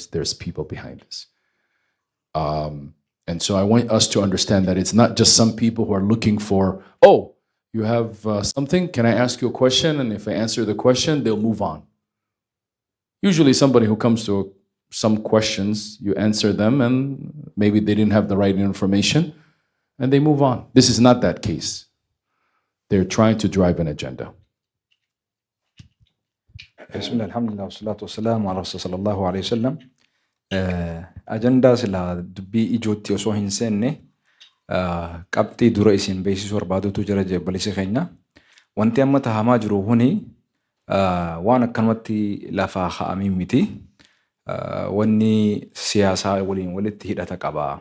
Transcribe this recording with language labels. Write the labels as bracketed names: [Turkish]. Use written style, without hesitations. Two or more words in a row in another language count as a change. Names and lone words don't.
[English] There's people behind this. And so I want us to understand that it's not just some people who are looking for, oh, you have something, can I ask you a question? And if I answer the question, they'll move on. Usually somebody who comes to some questions, you answer them and maybe they didn't have the right information and they move on. This is not that case. They're trying to drive an agenda. [Arabic] بسم الله، الحمد لله، والصلاة والسلام على رسول صلى الله عليه وسلم. [Oromo] Agenda sila dubbii ijootti osoo hin seenne qabxii dura isin beeksisuu barbaadutu jira jebbalisi keenya. Wanti amma tahamaa jiru huni waan akkanumatti lafaa kaa'amii miti. Wanni siyaasaa waliin walitti hidhata qaba.